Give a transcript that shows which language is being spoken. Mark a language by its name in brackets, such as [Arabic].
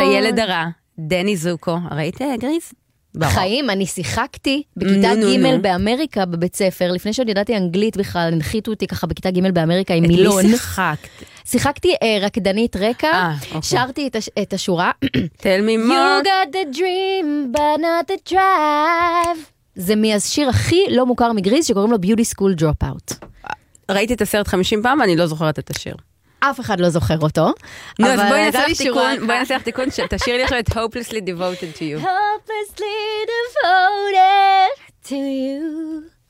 [Hebrew] וקצת הילד הרע, דני זוקו, ראית גריז? חיים, אני שיחקתי בכיתה ג' באמריקה בבית ספר, לפני שעוד ידעתי אנגלית בכלל, הנחיתו אותי ככה בכיתה ג' באמריקה עם מילון. את לא שיחקת. שיחקתי רקדנית רקע, שרתי את השורה. [English] Tell me more. You got the dream, but not the drive. [Hebrew] זה מהשיר הכי לא מוכר מגריז, שקוראים לו Beauty School Dropout. ראיתי את הסרט 50 פעם, ואני לא זוכרת את השיר. אף אחד לא זוכר אותו. נו, אז בואי נעשה לך תיקון, תשאיר לי עכשיו את Hopelessly Devoted to You. [English] Hopelessly Devoted to You.